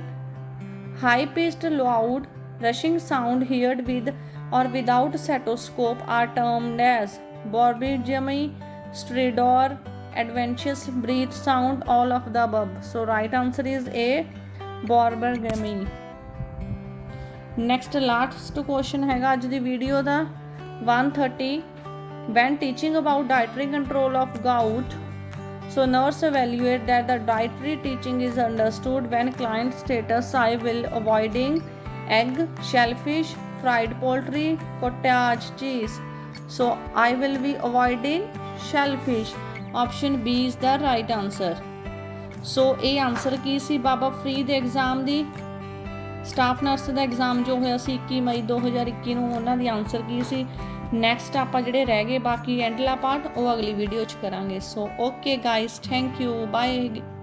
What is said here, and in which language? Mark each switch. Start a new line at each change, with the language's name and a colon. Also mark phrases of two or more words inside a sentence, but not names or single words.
English: High-pitched, loud, rushing sound heard with or without stethoscope are termed as borborygmi, stridor, adventitious breath sound, all of the above. So right answer is A, borborygmi. Next last question
Punjabi: ਹੈਗਾ ਆਜ ਦੀ ਵੀਡੀਓ ਦਾ 130.
English: When teaching about dietary control of gout, so nurse evaluate that the dietary teaching is understood when client status I will avoiding egg, shellfish, fried poultry, cottage cheese. So I will be avoiding shellfish. Option B is the right answer. So A answer
Punjabi: ਕੀ ਸੀ ਬਾਬਾ ਫ੍ਰੀ ਦੇ एग्जाम ਦੀ
English: staff nurse
Punjabi: ਦਾ ਐਗਜ਼ਾਮ ਜੋ ਹੋਇਆ ਸੀ 21 ਮਈ 2021 ਨੂੰ ਉਹਨਾਂ ਦੀ ਆਨਸਰ ਕੀ ਸੀ। ਨੈਕਸਟ ਆਪਾਂ ਜਿਹੜੇ ਰਹਿ ਗਏ ਬਾਕੀ ਐਂਡਲਾ ਪਾਰਟ ਉਹ ਅਗਲੀ ਵੀਡੀਓ 'ਚ ਕਰਾਂਗੇ।
English: So okay guys, thank you, bye.